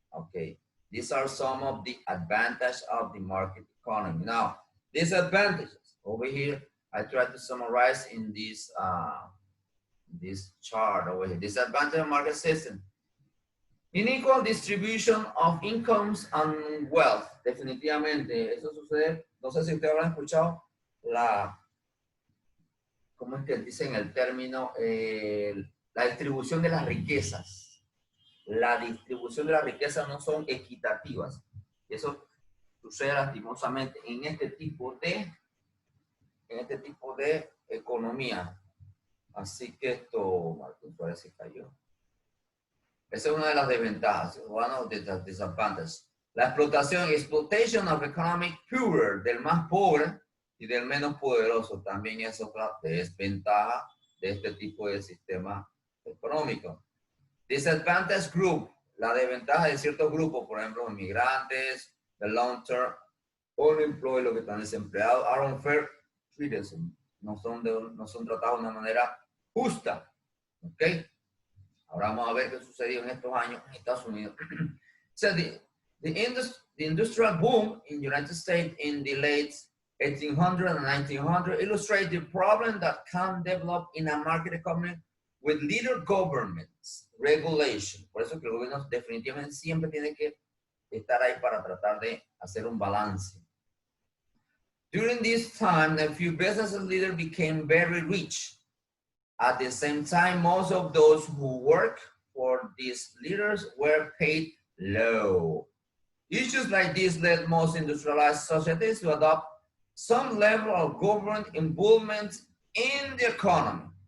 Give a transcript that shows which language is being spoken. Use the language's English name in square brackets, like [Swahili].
[English] Okay, these are some of the advantages of the market economy. Now, disadvantages over here, I try to summarize in this this chart over here. Disadvantage of market system. Unequal distribution of incomes and wealth. [Spanish] Definitivamente, eso sucede. No sé si ustedes habrán escuchado ¿cómo es que dicen el término? La distribución de las riquezas. La distribución de las riquezas no son equitativas. Eso sucede lastimosamente en este tipo de economía. Así que esto, Martín Suárez se cayó. Esa es una de las desventajas, [English] one of the disadvantages. [Spanish] La [English] exploitation of economic poor, [Spanish] del más pobre y del menos poderoso, también es otra desventaja de este tipo de sistema económico. [English] Disadvantage group, [Spanish] la desventaja de ciertos grupos, por ejemplo, inmigrantes, [English] the long term unemployed, [Spanish] los que están desempleados, [English] are unfair treated, [Spanish] no son tratados de una manera justa. ¿Ok? Ahora vamos a ver qué sucedió en estos años en Estados Unidos. [English] So the industrial boom in the United States in the late 1800 and 1900 illustrate the problem that can develop in a market economy with little governments, regulation. [Spanish] Por eso que el gobierno definitivamente siempre tiene que estar ahí para tratar de hacer un balance. [English] During this time, a few business leaders became very rich. At the same time, most of those who work for these leaders were paid low. Issues like this led most industrialized societies to adopt some level of government involvement in the economy.